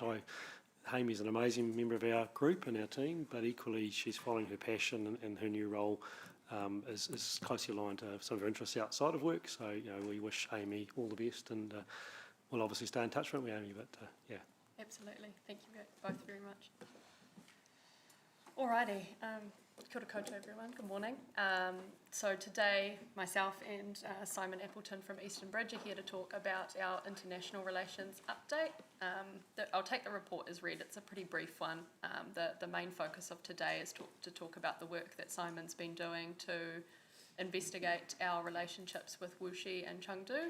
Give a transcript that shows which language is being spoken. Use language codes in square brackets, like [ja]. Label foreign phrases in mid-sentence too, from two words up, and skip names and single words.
[en] Amy's an amazing member of our group and our team, but equally she's following her passion, and her new role is closely aligned to some of her interests outside of work. So, we wish Amy all the best, and we'll obviously stay in touch with Amy, but yeah. Absolutely. Thank you both very much. Alrighty. [mi] Kia ora koutou, [en] everyone. Good morning. So today, myself and Simon Appleton from Eastern Bridge are here to talk about our international relations update. I'll take the report as read. It's a pretty brief one. The main focus of today is to talk about the work that Simon's been doing to investigate our relationships with Wuxi and Chengdu.